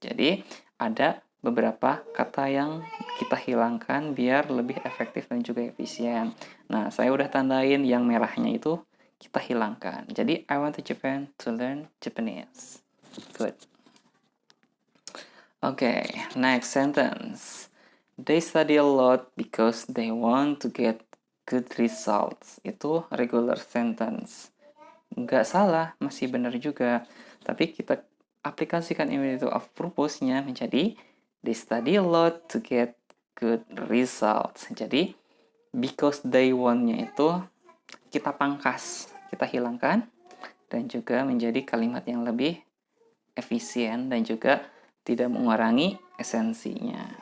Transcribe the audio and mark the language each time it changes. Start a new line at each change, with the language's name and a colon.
Indonesian: Jadi ada beberapa kata yang kita hilangkan biar lebih efektif dan juga efisien. Nah, saya udah tandain yang merahnya itu kita hilangkan.
English: Jadi I went to Japan to learn Japanese. Good. Okay, next sentence. They study a lot because they want to get good results. Itu regular sentence.
Indonesian: Nggak salah, masih benar juga. Tapi kita aplikasikan infinitive of purpose-nya menjadi
English: they study a lot to get good results.
Indonesian: Jadi, because they want-nya itu kita pangkas, kita hilangkan, dan juga menjadi kalimat yang lebih efisien dan juga tidak mengurangi esensinya.